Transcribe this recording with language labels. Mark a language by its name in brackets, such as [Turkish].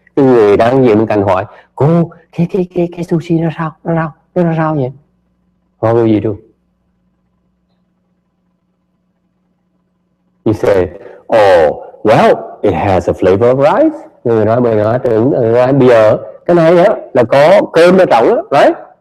[Vietnamese] Cái người đang ngồi bên cạnh hỏi, cô, cái sushi nó ra sao vậy? [English] What will you do? You say, well, it has a flavor of rice. [Vietnamese] Người nói bây giờ cái này á là có cơm ở trong á, right?